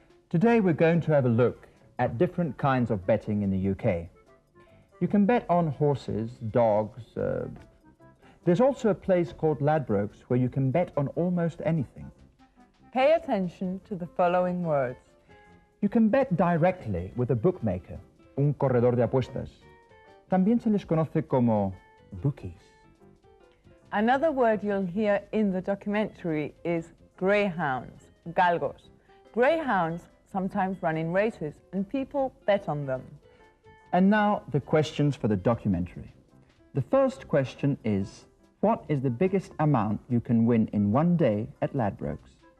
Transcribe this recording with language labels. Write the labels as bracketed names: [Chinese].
[English] Today we're going to have a look at different kinds of betting in the UK. You can bet on horses, dogs. There's also a place called Ladbrokes where you can bet on almost anything. Pay attention to the following words. You can bet directly with a bookmaker, [Spanish] un corredor de apuestas. También se les conoce como bookies. [English] Another word you'll hear in the documentary is greyhounds, galgos. Greyhounds sometimes run in races and people bet on them. And now the questions for the documentary. The first question is, what is the biggest amount you can win in one day at Ladbrokes?